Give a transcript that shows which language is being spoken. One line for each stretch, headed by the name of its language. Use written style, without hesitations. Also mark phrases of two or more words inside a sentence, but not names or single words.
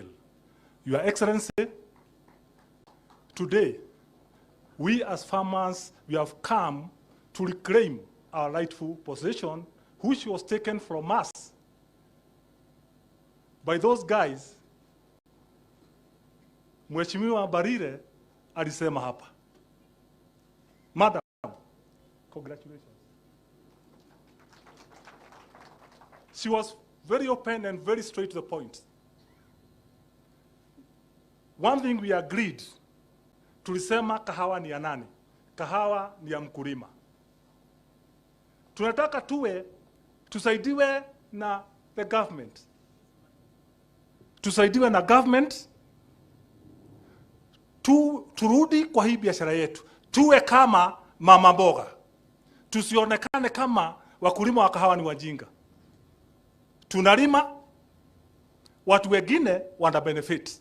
English: Your Excellency, today, we as farmers, we have come to reclaim our rightful position, which was taken from us by those guys,
Swahili: Mheshimiwa Barire alisema hapa.
English: Madam, congratulations. She was very open and very straight to the point. One thing we agreed,
Swahili: tulisema kahawa ni ya nani? Kahawa ni ya mkulima. Tunataka tusaidiwe na
English: the government.
Swahili: Tusaidiwe na government, turudi kwa hii biashara yetu. Tuwe kama mama mboga. Tusionekane kama wakulima wa kahawa ni wajinga. Tunalima, watu wengine wana benefit.